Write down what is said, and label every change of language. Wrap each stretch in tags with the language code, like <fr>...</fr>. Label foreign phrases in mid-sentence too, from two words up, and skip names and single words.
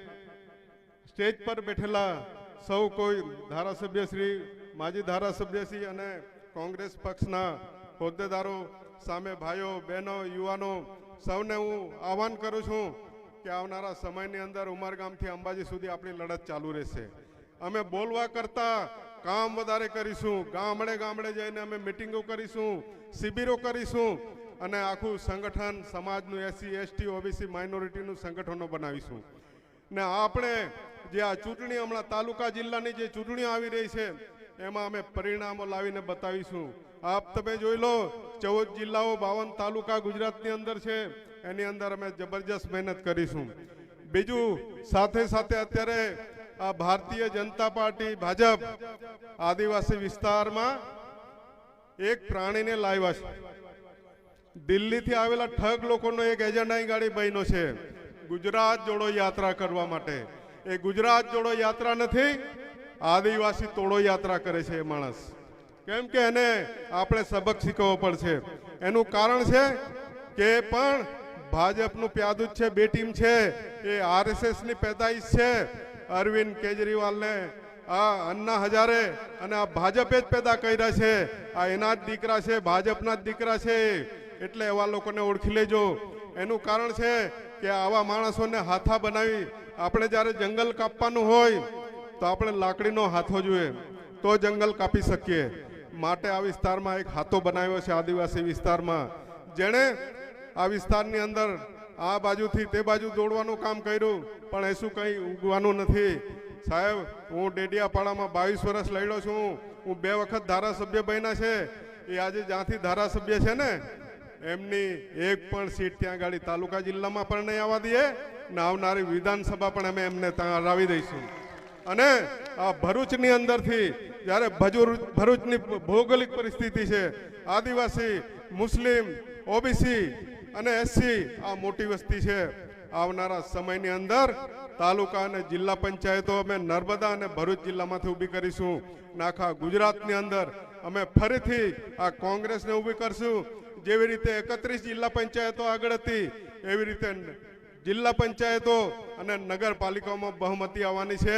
<gu>સ્ટેજ પર બેઠેલા સૌ કોઈ ધારાસભ્યશ્રી, માજી ધારાસભ્યશ્રી અને કોંગ્રેસ પક્ષના હોદ્દેદારો, સામે ભાઈઓ બહેનો યુવાનો સૌને હું આહવાન કરું છું કે આવનારા સમયની અંદર ઉમરગામથી અંબાજી સુધી આપણી લડત ચાલુ રહેશે। અમે બોલવા કરતા કામ વધારે કરીશું। ગામડે ગામડે જઈને અમે મીટિંગો કરીશું, શિબિરો કરીશું અને આખું સંગઠન સમાજનું એસસી એસટી ઓબીસી માઇનોરિટીનું સંગઠનો બનાવીશું। ને આપણે જે આ ચૂંટણી હમણાં તાલુકા જિલ્લાની જે ચૂંટણીઓ આવી રહી છે એમાં અમે પરિણામો લાવીને બતાવીશું। આપ તમે જોઈ લો 14 જિલ્લાઓ 52 તાલુકા ગુજરાતની અંદર છે, એની અંદર અમે જબરદસ્ત મહેનત કરીશું। બીજું સાથે સાથે અત્યારે આ ભારતીય જનતા પાર્ટી ભાજપ આદિવાસી વિસ્તાર માં એક પ્રાણી ને લાવ્યા છે। દિલ્હી થી આવેલા ઠગ લોકોનો એક એજન્ડા ગાડી બન્યો છે ગુજરાત જોડો યાત્રા કરવા માટે। એ ગુજરાત જોડો યાત્રા નથી, આદિવાસી તોડો યાત્રા કરે છે માણસ। કેમ કે એને આપણે સબક શીખવવો પડશે। એનું કારણ છે કે પણ ભાજપનું પ્યાદુજ છે, બે ટીમ છે, એ આરએસએસ ની પેદાઇશ છે। અરવિંદ કેજરીવાલ ને આ અન્ના હજારે અને આ ભાજપે જ પેદા કર્યા છે। આ એના જ દીકરા છે, ભાજપના જ દીકરા છે, भाजपना ज दीकरा छे। એટલે એવા લોકોને ઓળખી લેજો। એનું કારણ છે કે આવા માણસોને હાથા બનાવી। આપણે જ્યારે જંગલ કાપવાનું હોય તો આપણે લાકડીનો હાથો જોઈએ તો જંગલ કાપી શકીએ। માટે આ વિસ્તારમાં એક હાથો બનાવ્યો છે આદિવાસી વિસ્તારમાં, જેણે આ વિસ્તારની અંદર આ બાજુથી તે બાજૂ દોડવાનું કામ કર્યું પણ એસું કંઈ ઉગવાનું નથી। સાહેબ હું ડેડિયાપાડામાં 22 વર્ષ લડ્યો છું। હું 2 વખત ધારાસભ્ય બન્યા છે। એ આજે જ્યાંથી ધારાસભ્ય છે ને એમની એક પણ સીટ ત્યાં ગાડી તાલુકા જિલ્લામાં પણ નહીં આવા દીએ ને આવનારી વિધાનસભા પણ અમે એમને ત્યાં હરાવી દઈશું। અને આ ભરૂચની અંદરથી જ્યારે ભરૂચની ભૌગોલિક પરિસ્થિતિ છે, આદિવાસી, મુસ્લિમ, ઓબીસી અને એસસી આ મોટી વસ્તી છે। આવનારા સમયની અંદર તાલુકા અને જિલ્લા પંચાયતો અમે નર્મદા અને ભરૂચ જિલ્લામાંથી ઊભી કરીશું। આખા ગુજરાતની અંદર અમે ફરીથી આ કોંગ્રેસને ઊભી કરશું। જેવી રીતે 31 જિલ્લા પંચાયતો આગળ હતી એવી રીતે જિલ્લા પંચાયતો અને નગરપાલિકાઓમાં બહુમતી આવવાની છે.</gu>